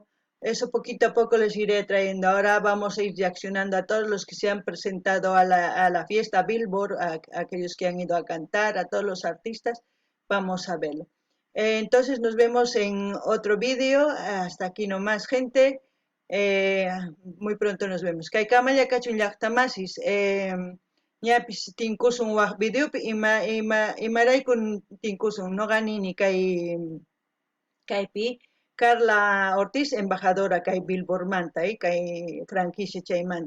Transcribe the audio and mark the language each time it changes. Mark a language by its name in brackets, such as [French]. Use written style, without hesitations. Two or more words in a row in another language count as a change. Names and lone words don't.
[Spanish] Eso poquito a poco les iré trayendo. Ahora vamos a ir reaccionando a todos los que se han presentado a la fiesta Billboard, a aquellos que han ido a cantar, a todos los artistas. Vamos a verlo. Entonces nos vemos en otro vídeo. Hasta aquí nomás, gente. Muy pronto nos vemos. [Quechua] Kay kamaya kachun llaqtamasis. Ñapis tinkusun waq videopi imaraykun tinkusun noqanini kaypi Carla Ortiz, embajadora kay Billboardmanta, kay franquicia chaymanta.